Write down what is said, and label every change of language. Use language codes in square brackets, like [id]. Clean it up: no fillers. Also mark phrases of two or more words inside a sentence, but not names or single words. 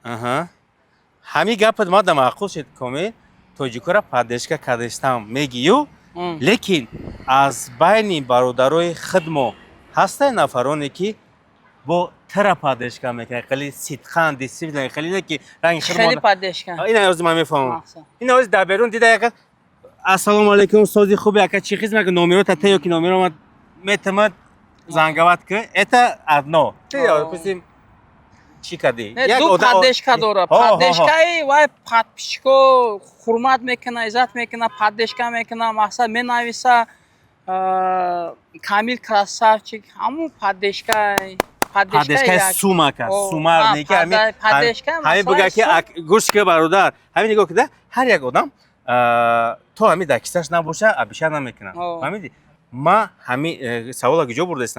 [tg] ҳамин гапат ма да маъқул шуд комил тоҷикоро поддержка кардестам мегию лекин аз байни бародарои хидмо ҳастанд нафароне ки бо тара поддержка мекунанд хеле сидқан дисциплина хеле ки ранги хеле поддержка ина ози ман мефаҳмам ина ози дар берун дида яка ассалому алайкум сози хуби яка чи хизмат номеро та ё ки номеро метамад зангават ки [ru] это одно ты допустим [tg] чӣ кардӣ ду поддержка дора поддержкаи вай подписчико ҳурмат мекуна иззат мекуна поддержка мекуна мақсад менависа камил красавчик ҳамун поддержкаи сумака сумар неки ҳамин буга ки гӯш ки бародар ҳамин нигоҳ кида ҳар як одам то ҳамин дар кисаш набоша абиша намекунад фаҳмидӣ ма ҳамин савола киҷо бурдастам